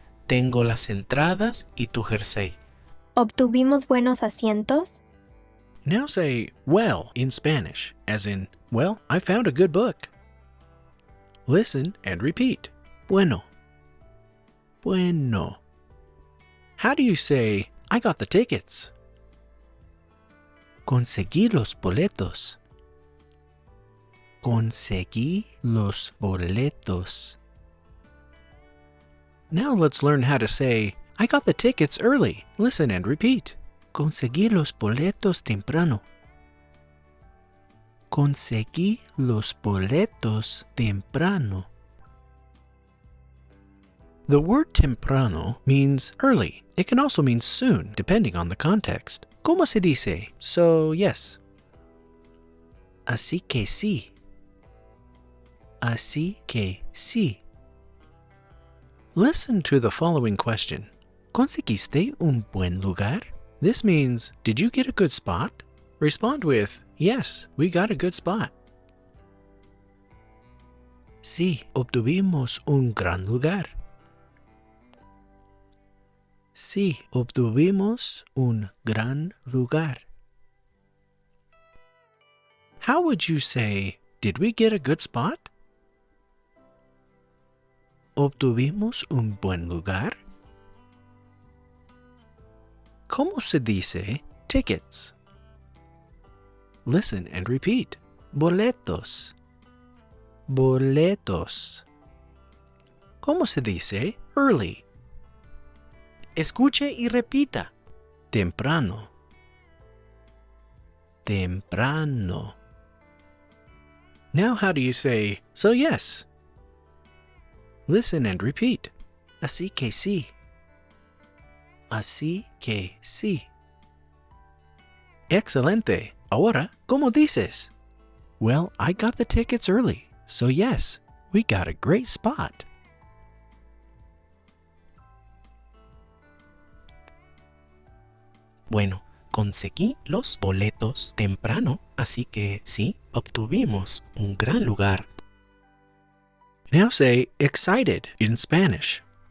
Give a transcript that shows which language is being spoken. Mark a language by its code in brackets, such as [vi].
[es] Tengo las entradas y tu jersey. ¿Obtuvimos buenos asientos? [en] Now say well in Spanish, as in, well, I found a good book. Listen and repeat. [es] Bueno. Bueno. [en] How do you say, I got the tickets? [es] Conseguí los boletos. Conseguí los boletos. [en] Now let's learn how to say, I got the tickets early. Listen and repeat. [es] Conseguí los boletos temprano. Conseguí los boletos temprano. [en] The word temprano means early. It can also mean soon, depending on the context. [es] ¿Cómo se dice? [en] So, yes. [es] Así que sí. Así que sí. [en] Listen to the following question. [es] ¿Conseguiste un buen lugar? [en] This means, did you get a good spot? Respond with, Yes, we got a good spot. [es] Sí, obtuvimos un gran lugar. Sí, obtuvimos un gran lugar. [en] How would you say, did we get a good spot? [es] ¿Obtuvimos un buen lugar? ¿Cómo se dice [en] tickets? Listen and repeat. [es] Boletos. Boletos. ¿Cómo se dice early? Escuche y repita. Temprano. Temprano. [en] Now how do you say, so yes? Listen and repeat. [es] Así que sí. Así que sí. Excelente. Ahora, ¿cómo dices? [en] Well, I got the tickets early, so yes, we got a great spot. [es] Bueno, conseguí los boletos temprano, así que sí, obtuvimos un gran lugar. [en] Now say excited in Spanish.